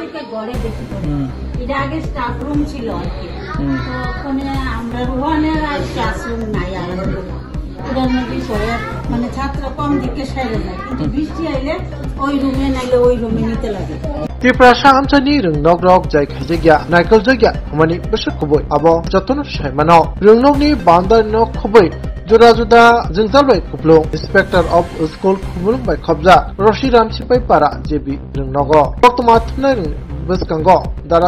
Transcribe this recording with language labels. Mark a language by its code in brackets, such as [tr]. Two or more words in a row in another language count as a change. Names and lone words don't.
[bn] থেকে ঘরে বেশি করে। এটা আগে স্টাফ রুম ছিল আর কি, তো ওখানে আমরা রোহানের আর ক্লাসরুম নাই আলাদা। এটার মধ্যে পরে মানে ছাত্র কম দিকে সাইলে যায়, কিন্তু বৃষ্টি আইলে ওই রুমে নাইলে ওই রুমে নিতে লাগে। [trp] त्रिपुरा साहामसानि रोंनक रक जाय खायजाया नायकल जायगा माने बेसर खबै आबो जतन सायमानो रोंनकनि बान्दार न खबै जुदा जुदा जोंजालबाय खुप्लो [en] Inspector of School [trp] खुमुल बाय खबजा रशिराम सिपाइ पारा जेबि रोंनक बर्तमान थुनाय बसकांगो दाराक